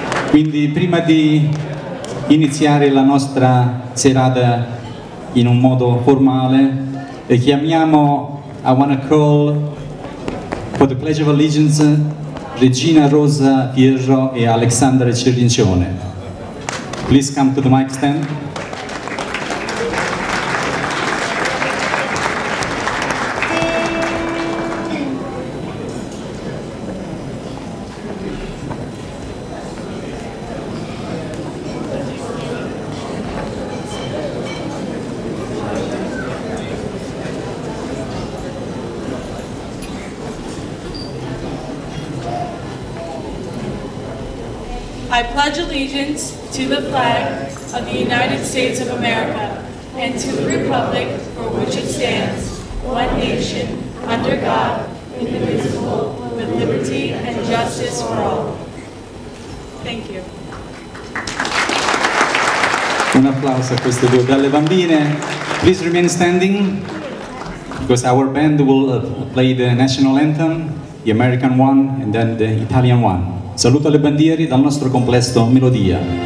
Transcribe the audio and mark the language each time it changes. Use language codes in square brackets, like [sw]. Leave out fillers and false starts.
[it] Quindi prima di iniziare la nostra serata in un modo formale, e chiamiamo [en] I wanna call for the Pledge of Allegiance [it] Regina Rosa Fierro e Alexandra Cerrincione. [en] Please come to the mic stand. I pledge allegiance to the flag of the United States of America and to the republic for which it stands, one nation, under God, indivisible, with liberty and justice for all. Thank you. [it] Un applauso a queste due belle bambine. [en] Please remain standing, because our band will play the national anthem, the American one and then the Italian one. [it] Saluto alle bandiere dal nostro complesso Melodia.